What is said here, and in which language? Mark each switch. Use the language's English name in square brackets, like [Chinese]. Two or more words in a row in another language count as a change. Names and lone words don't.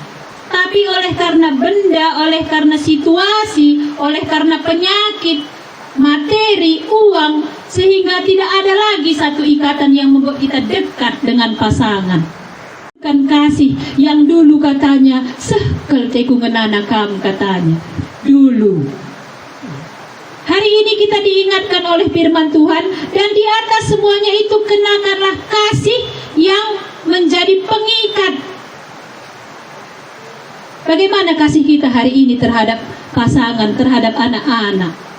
[Indonesian] Tapi oleh karena benda, oleh karena situasi, oleh karena penyakit, materi, uang, sehingga tidak ada lagi satu ikatan yang membuat kita dekat dengan pasangan. Bukan kasih yang dulu katanya [Batak Karo] sekel teku ngenana kam [Indonesian] katanya. Dulu. Hari ini kita diingatkan oleh firman Tuhan, dan di atas semuanya itu kenakanlah kasih yang menjadi pengikat. Bagaimana kasih kita hari ini terhadap pasangan, terhadap anak-anak?